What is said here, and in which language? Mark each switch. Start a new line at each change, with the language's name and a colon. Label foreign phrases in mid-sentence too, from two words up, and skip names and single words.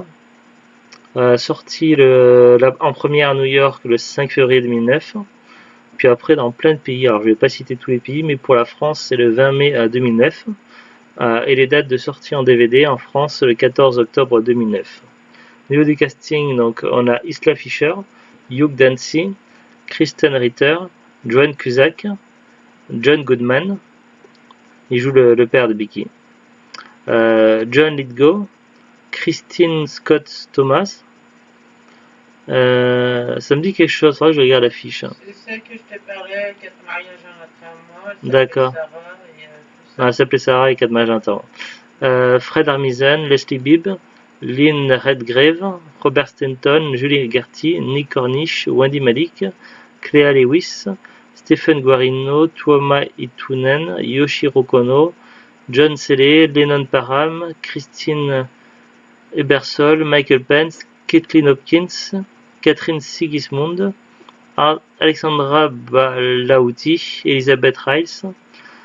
French: Sorti en première à New York le 5 février 2009. Puis après dans plein de pays, alors je ne vais pas citer tous les pays, mais pour la France c'est le 20 mai 2009, et les dates de sortie en DVD en France le 14 octobre 2009. Au niveau du casting, donc on a Isla Fisher, Hugh Dancy, Kristen Ritter, Joan Cusack, John Goodman, il joue le père de Becky, John Lithgow, Christine Scott Thomas. Ça me dit quelque chose, faudra que je regarde la fiche. C'est celle que je te parlais, 4 mariages en un temps. D'accord. Elle s'appelait Sarah et 4 mariages en un temps. Fred Armisen, Leslie Bibb, Lynn Redgrave, Robert Stanton, Julie Gertie, Nick Cornish, Wendy Malik, Clea Lewis, Stephen Guarino, Tuoma Itunen, Yoshiro Kono, John Selle, Lennon Parham, Christine Ebersol, Michael Pence, Kathleen Hopkins, Catherine Sigismund, Alexandra Balauti, Elizabeth Rice,